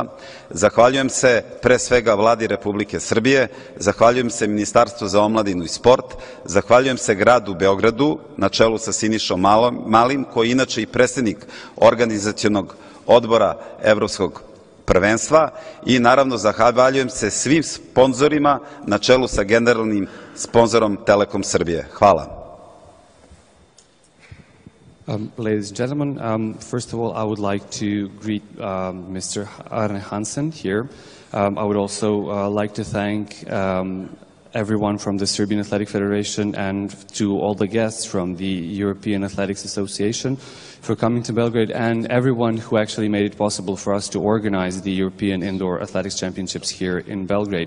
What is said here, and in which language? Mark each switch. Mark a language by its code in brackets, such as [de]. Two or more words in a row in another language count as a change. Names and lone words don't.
[sr] Zahvaljujem se pre svega Vladi Republike Srbije, zahvaljujem se Ministarstvu za omladinu i sport, zahvaljujem se gradu Beogradu na čelu sa Sinišom Malim, koji je inače i predsednik organizacionog odbora Evropskog prvenstva, i naravno zahvaljujem se svim sponzorima na čelu sa generalnim sponzorom Telekom Srbije. Hvala. [en] Ladies and gentlemen, first of all, I would like to greet Mr. Arne Hansen here. I would also like to thank everyone from the Serbian Athletic Federation and to all the guests from the European Athletics Association for coming to Belgrade, and everyone who actually made it possible for us to organize the European Indoor Athletics Championships here in Belgrade.